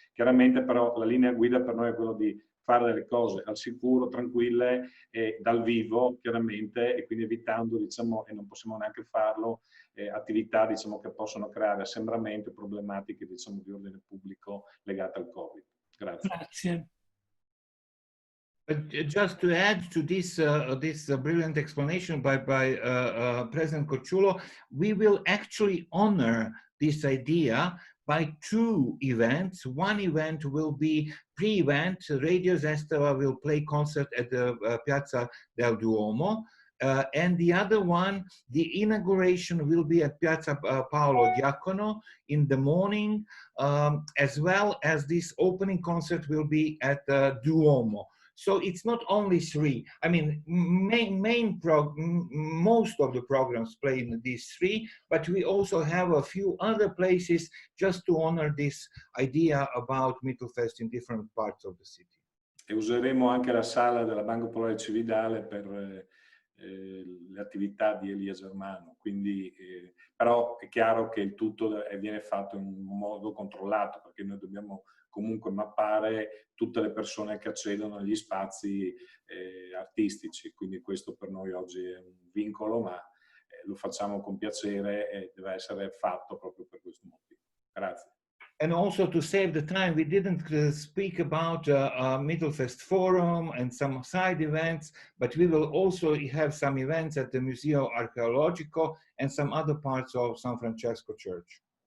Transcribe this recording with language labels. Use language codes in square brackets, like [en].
[it] Chiaramente però la linea guida per noi è quella di fare delle cose al sicuro, tranquille e dal vivo chiaramente, e quindi evitando, diciamo, e non possiamo neanche farlo, attività, diciamo, che possono creare assembramento e problematiche, diciamo, di ordine pubblico legate al Covid. Grazie. Grazie. [en] Just to add to this brilliant explanation by President Corciulo, we will actually honor this idea by 2 events. One event will be pre-event. Radio Zestava will play concert at the Piazza del Duomo. And the other one, the inauguration will be at Piazza Paolo Diacono in the morning, as well as this opening concert will be at Duomo. So it's not only 3. I mean, most of the programs play in these 3, but we also have a few other places just to honor this idea about Mittelfest in different parts of the city. [it] E useremo anche la sala della Banca Popolare Cividale per le attività di Elia Germano, quindi, però è chiaro che il tutto viene fatto in un modo controllato, perché noi dobbiamo comunque mappare tutte le persone che accedono agli spazi artistici, quindi questo per noi oggi è un vincolo, ma lo facciamo con piacere e deve essere fatto proprio per questo motivo. Grazie. [en] And also to save the time, we didn't speak about Mittelfest Forum and some side events, but we will also have some events at the Museo Archeologico and some other parts of San Francesco Church.